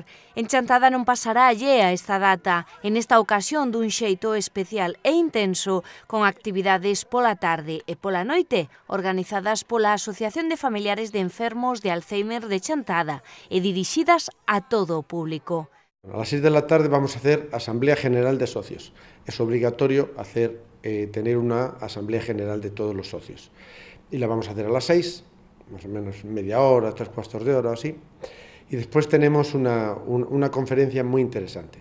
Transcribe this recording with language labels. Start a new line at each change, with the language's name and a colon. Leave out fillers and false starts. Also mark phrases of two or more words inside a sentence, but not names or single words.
Galician: En Chantada non pasará allea esta data, en esta ocasión dun xeito especial e intenso, con actividades pola tarde e pola noite, organizadas pola Asociación de Familiares de Enfermos de Alzheimer de Chantada e dirixidas a todo o público.
Spanish: A las 6 de la tarde vamos a hacer Asamblea General de Socios. Es obligatorio tener una Asamblea General de todos los socios. Y la vamos a hacer a las 6, más o menos media hora, 3/4 de hora o así. Y después tenemos una conferencia muy interesante.